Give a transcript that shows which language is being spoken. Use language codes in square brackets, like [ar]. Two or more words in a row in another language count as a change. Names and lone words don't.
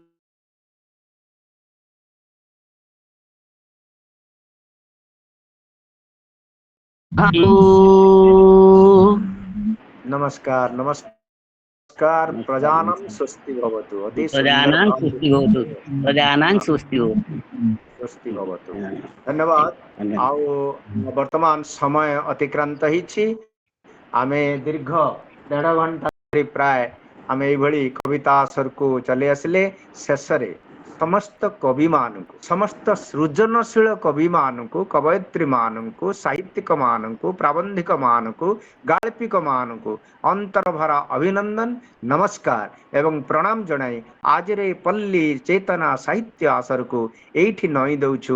[sa] नमस्कार नमस्कार। प्रजानां स्वस्ति भवतु। अति प्रजानां सुंदर स्वस्ति भवतु, प्रजानां स्वस्ति भवतु। स्वस्ति भवतु। धन्यवाद। [or] ଆଉ ବର୍ତ୍ତମାନ ସମୟ ଅତିକ୍ରାନ୍ତ ହେଇଛି। ଆମେ ଦୀର୍ଘ 1.5 ଘଣ୍ଟା ଧରି ପ୍ରାୟ ଆମେ ଏଇଭଳି କବିତା ଆସରକୁ ଚଲି ଆସିଲେ। ଶେଷରେ ସମସ୍ତ କବିମାନଙ୍କୁ, ସମସ୍ତ ସୃଜନଶୀଳ କବିମାନଙ୍କୁ, କବୟିତ୍ରୀମାନଙ୍କୁ, ସାହିତ୍ୟିକମାନଙ୍କୁ, ପ୍ରାବନ୍ଧିକମାନଙ୍କୁ, ଗାଳ୍ପିକମାନଙ୍କୁ ଅନ୍ତରଭରା ଅଭିନନ୍ଦନ, ନମସ୍କାର ଏବଂ ପ୍ରଣାମ ଜଣାଇ ଆଜିର ଏ ପଲ୍ଲୀ ଚେତନା ସାହିତ୍ୟ ଆସରକୁ ଏଇଠି ନଇଁ ଦେଉଛୁ।